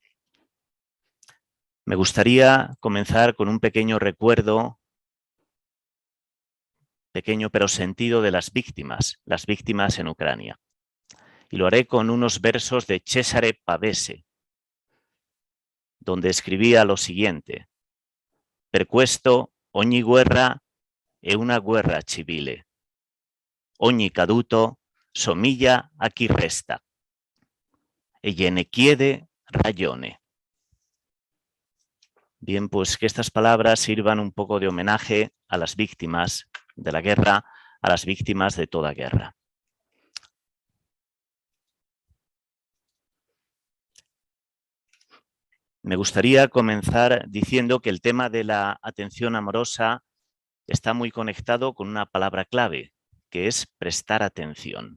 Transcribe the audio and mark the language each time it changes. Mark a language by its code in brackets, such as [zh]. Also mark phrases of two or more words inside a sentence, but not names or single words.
[es] Me gustaría comenzar con un pequeño recuerdo, pequeño pero sentido, de las víctimas en Ucrania. Y lo haré con unos versos de Cesare Pavese, donde escribía lo siguiente: [it] Per questo ogni guerra è una guerra civile. Ogni caduto somiglia a chi resta. E gliene chiede ragione. [es] Bien, pues que estas palabras sirvan un poco de homenaje a las víctimas de la guerra, a las víctimas de toda guerra. Me gustaría comenzar diciendo que el tema de la atención amorosa está muy conectado con una palabra clave, que es prestar atención.